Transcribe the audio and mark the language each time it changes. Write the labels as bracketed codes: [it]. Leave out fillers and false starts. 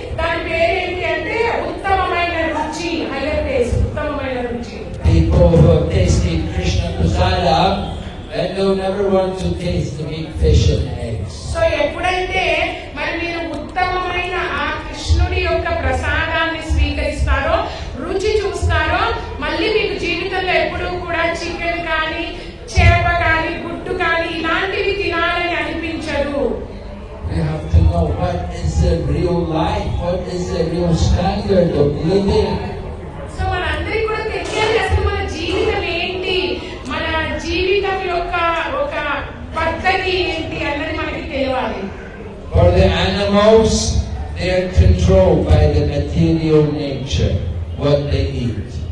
[te] దాని పేరేంటి అంటే ఉత్తమమైన రుచి, [en] higher taste, [te] ఉత్తమమైన రుచి. [en] People who have tasted Krishna Prasada, and they'll never want to taste the meat, fish and eggs. [te] So ఎప్పుడైతే మరి మీరు ఉత్తమమైన ఆ కృష్ణుడి యొక్క ప్రసాదాన్ని స్వీకరిస్తారో, రుచి చూస్తారో, మళ్ళీ మీకు జీవితంలో ఎప్పుడూ కూడా చికెన్ కానీ, చేప కానీ, గుడ్డు కానీ ఇలాంటివి తినాలని అనిపించదు. [en] We have to know what is the real life, what is the real standard of living. [te] So మనందరికీ కూడా తెలియాలి అసలు మన జీవితం ఏంటి, మన జీవితం యొక్క ఒక పద్ధతి ఏంటి అన్నది మనకి తెలియాలి. [en] For the animals, they are controlled by the material nature, what they eat.